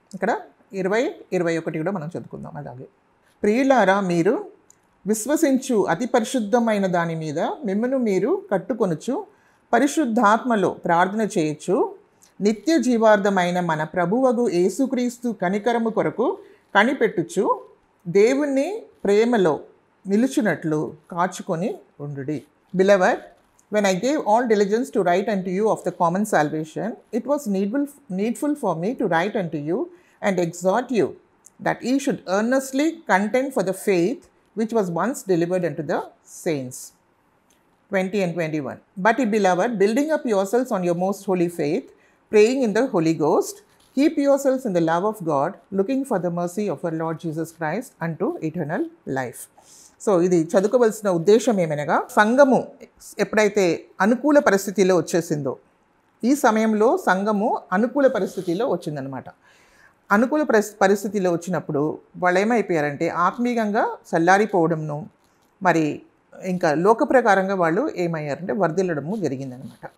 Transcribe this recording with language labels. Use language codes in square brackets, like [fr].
[te] ఇక్కడ 20-21 కూడా మనం చదువుకుందాం. అలాగే ప్రియులారా, మీరు విశ్వసించు అతి పరిశుద్ధమైన దాని మీద మిమ్మను మీరు కట్టుకొనుచు పరిశుద్ధాత్మలో ప్రార్థన చేయొచ్చు, నిత్య జీవార్థమైన మన ప్రభువగు యేసుక్రీస్తు కనికరము కొరకు కనిపెట్టుచు దేవుణ్ణి ప్రేమలో నిలుచున్నట్లు కాచుకొని ఉండుడి. [en] Beloved, when I gave all diligence to write unto you of the common salvation, it was needful for me to write unto you and exhort you that ye should earnestly contend for the faith which was once delivered unto the saints. 20 and 21. But ye beloved, building up yourselves on your most holy faith, praying in the Holy Ghost, keep yourselves in the love of God, looking for the mercy of our Lord Jesus Christ unto eternal life. [te] So ఇది చదువుకోవలసిన ఉద్దేశం ఏమనగా, సంఘము ఎప్పుడైతే అనుకూల పరిస్థితిలో వచ్చేసిందో, ఈ సమయంలో సంఘము అనుకూల పరిస్థితిలో వచ్చిందనమాట. అనుకూల పరిస్థితిలో వచ్చినప్పుడు వాళ్ళు ఏమైపోయారంటే ఆత్మీయంగా చల్లారిపోవడంను, మరి ఇంకా లోక ప్రకారంగా వాళ్ళు ఏమయ్యారంటే వర్ధిల్లడము జరిగిందనమాట.